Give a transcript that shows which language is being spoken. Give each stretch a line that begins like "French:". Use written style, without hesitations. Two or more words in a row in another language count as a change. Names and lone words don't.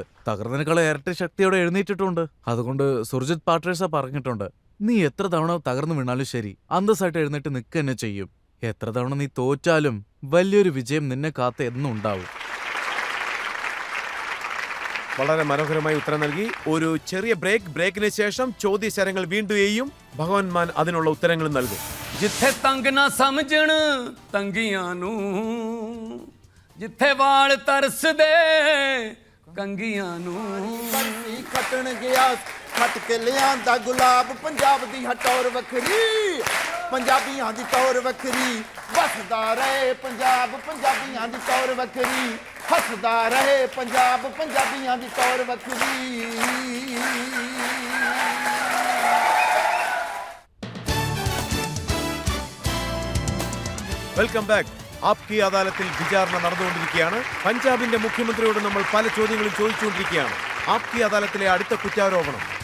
Malayalam: തകർന്നതിനേക്കാൾ ഇരട്ടി ശക്തിയോടെ എഴുന്നേറ്റിട്ടുണ്ട്. അതുകൊണ്ട് സുർജിത് പാട്രേസ പറഞ്ഞിട്ടുണ്ട്, നീ എത്ര തവണ തകർന്നു വീണാലും ശരി, അന്തസ്സായിട്ട് എഴുന്നേറ്റ് നിൽക്കുക തന്നെ ചെയ്യും. എത്ര തവണ നീ തോറ്റാലും വലിയൊരു വിജയം നിന്നെ കാത്ത് എന്നും ഉണ്ടാവും. വളരെ മനോഹരമായി ഉത്തരം നൽകി. ഒരു ചെറിയ ബ്രേക്കിന് ശേഷം ചോദ്യശരങ്ങൾ വീണ്ടും ചെയ്യും. ഭഗവാൻ മാൻ അതിനുള്ള ഉത്തരങ്ങൾ നൽകും.
Punjabi: ਜਿੱਥੇ ਤੰਗ ਨਾ ਸਮਝਣ ਤੰਗੀਆਂ ਨੂੰ, ਜਿੱਥੇ ਵਾਲ ਤਰਸਦੇ ਕੰਗੀਆਂ ਨੂੰ ਬਰਸੀ ਖੱਟਣ ਗਿਆ ਖੱਟ ਕੇ ਲਿਆਂਦਾ ਗੁਲਾਬ ਪੰਜਾਬ ਦੀ ਹਟੌਰ ਵੱਖਰੀ ਪੰਜਾਬੀਆਂ ਦੀ ਟੌਰ ਵੱਖਰੀ ਵਸਦਾ ਰਹੇ ਪੰਜਾਬ ਪੰਜਾਬੀਆਂ ਦੀ ਟੌਰ ਵੱਖਰੀ ਹੱਸਦਾ ਰਹੇ ਪੰਜਾਬ ਪੰਜਾਬੀਆਂ ਦੀ ਟੌਰ ਵੱਖਰੀ
English: welcome back.
Malayalam: ആപ്കി അദാലത്തിൽ വിചാരണ നടന്നുകൊണ്ടിരിക്കുകയാണ്. പഞ്ചാബിന്റെ മുഖ്യമന്ത്രിയോട് നമ്മൾ പല ചോദ്യങ്ങളും ചോദിച്ചുകൊണ്ടിരിക്കുകയാണ്. ആപ്കി അദാലത്തിലെ അടുത്ത കുറ്റാരോപണം.